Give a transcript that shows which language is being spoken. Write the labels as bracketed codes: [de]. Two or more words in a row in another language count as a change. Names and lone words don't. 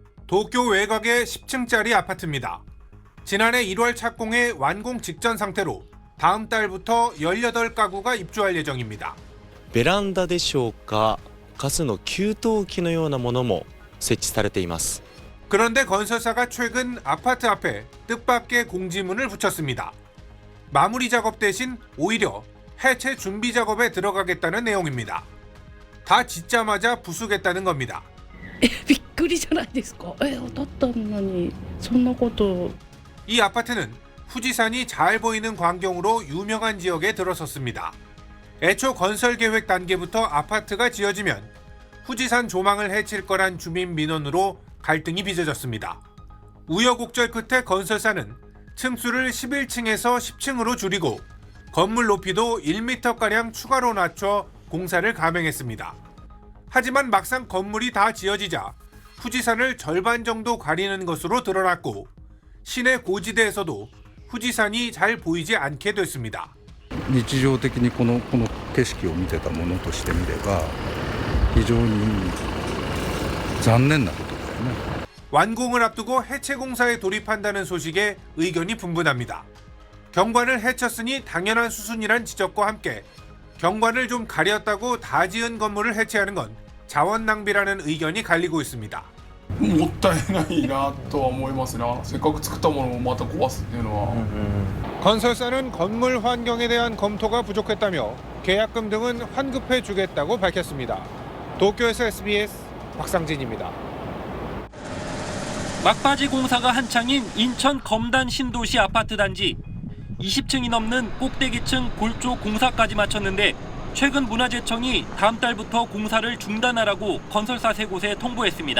[ko] 도쿄 외곽의 10층짜리 아파트입니다. 지난해 1월 착공해 완공 직전 상태로 다음 달부터 18가구가 입주할 예정입니다. [ja] ベランダでしょうか、ガスの給湯器のようなものも設置されています。 [ko] 그런데 건설사가 최근 아파트 앞에 뜻밖의 공지문을 붙였습니다. 마무리 작업 대신 오히려 해체 준비 작업에 들어가겠다는 내용입니다. 다 짓자마자 부수겠다는 겁니다. [ja] びっくりじゃないですか。だったのにそんなこと。 [ko] 이 아파트는 후지산이 잘 보이는 광경으로 유명한 지역에 들어섰습니다. 애초 건설 계획 단계부터 아파트가 지어지면 후지산 조망을 해칠 거란 주민 민원으로 갈등이 빚어졌습니다. 우여곡절 끝에 건설사는 층수를 11층에서 10층으로 줄이고 건물 높이도 1m가량 추가로 낮춰 공사를 감행했습니다. 하지만 막상 건물이 다 지어지자 후지산을 절반 정도 가리는 것으로 드러났고 시내 고지대에서도 후지산이 잘 보이지 않게 됐습니다. [ja] 日常的にこの景色を見てたものとしてみれば非常に残念なことだよね。 [ko] 완공을 앞두고 해체 공사에 돌입한다는 소식에 의견이 분분합니다. 경관을 해쳤으니 당연한 수순이란 지적과 함께 경관을 좀 가렸다고 다 지은 건물을 해체하는 건 자원 낭비라는 의견이 갈리고 있습니다. [ja] もったいないなとは思いますな。せっかく作ったものをまた壊すっていうのは。 [ko] 건설사는 건물 환경에 대한 검토가 부족했다며 계약금 등은 환급해 주겠다고 밝혔습니다. 도쿄에서 SBS 박상진입니다. 막바지 공사가 한창인 인천 검단 신도시 아파트 단지. 20층이 넘는 꼭대기층 골조 공사까지 마쳤는데 최근 문화재청이 다음 달부터 공사를 중단하라고 건설사 3곳에 통보했습니다.